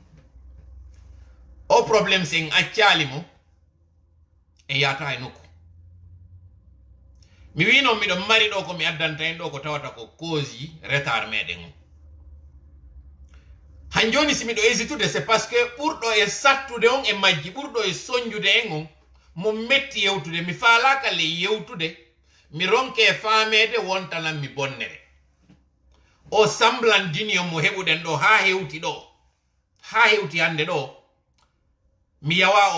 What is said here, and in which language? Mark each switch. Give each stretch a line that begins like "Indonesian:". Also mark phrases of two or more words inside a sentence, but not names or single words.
Fula: o probléme sen accali mo e yata e nokku mi wino miɗon mari ɗo ko mi addanta en ɗo ko tawata ko cause yi retard meɗen o han joni si miɗo hésitude
French: c'est parce que
Fula: ɓurɗo e sattude on e majji ɓurɗo e soñjude en on mo metti yewtude mi faalaka le yewtude mi ronke faamede wontanan mi bonnere o
French: semblant d'union
Fula: mo heɓuɗen ɗo ha hewti hande ɗo mi yawa